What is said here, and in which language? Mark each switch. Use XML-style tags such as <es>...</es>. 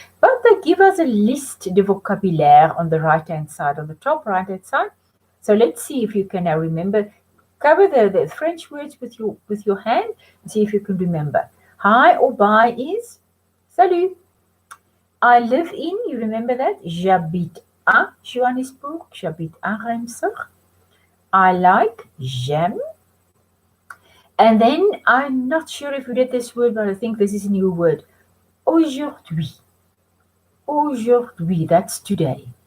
<en>But they give us a list</en> <fr>de vocabulaire</fr> <en>on the right-hand side, on the top right-hand side. So let's see if you can now remember. Cover the French words with your hand and see if you can remember. Hi or bye is salut. I live in, you remember that?</en> <fr>J'habite à Johannesburg. J'habite à Reims. I like, j'aime.</fr> <en>And then I'm not sure if you read this word, but I think this is a new word. Aujourd'hui. Aujourd'hui, that's today.</en>